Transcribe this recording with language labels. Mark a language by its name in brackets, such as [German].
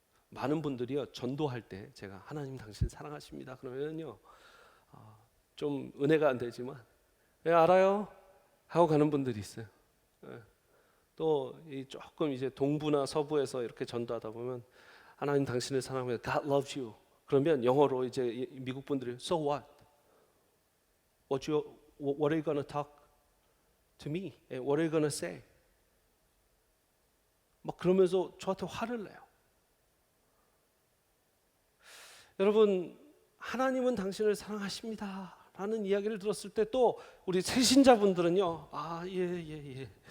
[Korean] 많은 분들이요 전도할 때 제가 하나님 당신 사랑하십니다 그러면요 좀 은혜가 안 되지만 네, 알아요 하고 가는 분들이 있어요. 또 조금 이제 동부나 서부에서 이렇게 전도하다 보면 하나님 당신을 사랑합니다. [English] God loves you. [Korean] 그러면 영어로 이제 미국 분들이 [English] So what? What are you gonna talk to me? What are you gonna say? [Korean] 막 그러면서 저한테 화를 내요. 여러분 하나님은 당신을 사랑하십니다 라는 이야기를 들었을 때 또 우리 새신자분들은요 예.